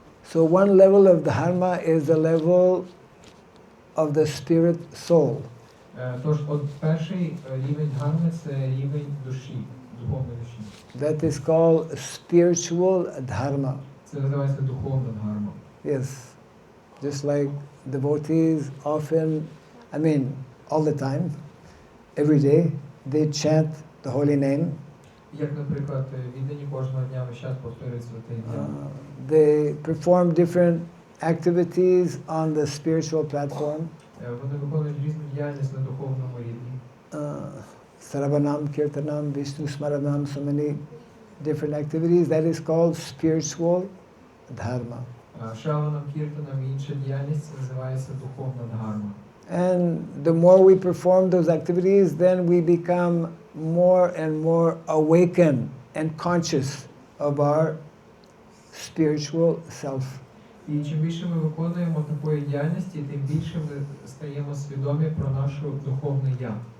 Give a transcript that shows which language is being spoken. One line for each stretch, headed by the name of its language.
English: So one level of Dharma is the level of the spirit soul.
Ukrainian: Тож, от перший рівень дхарми – це рівень душі, духовної душі.
English: That is called spiritual Dharma.
Ukrainian: Це називається духовна дхарма.
English: Yes. Just like devotees often, all the time, every day, they chant the holy name.
Ukrainian: Як, наприклад, віддані кожного дня весь час повторюють святе ім'я.
English: They perform different activities on the spiritual platform.
Ukrainian: Вони виконують різну діяльність на духовному рівні.
English: Saravanam, Kirtanam, Vishnu Smaranam, so many different activities. That is called spiritual Dharma.
Ukrainian: Шраванам, кіртанам і інша діяльність – це називається духовна дхарма.
English: And the more we perform those activities, then we become more and more awakened and conscious of our spiritual self.
Ukrainian: І чим більше ми виконуємо такої діяльності, тим більше ми стаємо свідомі про нашу духовне я.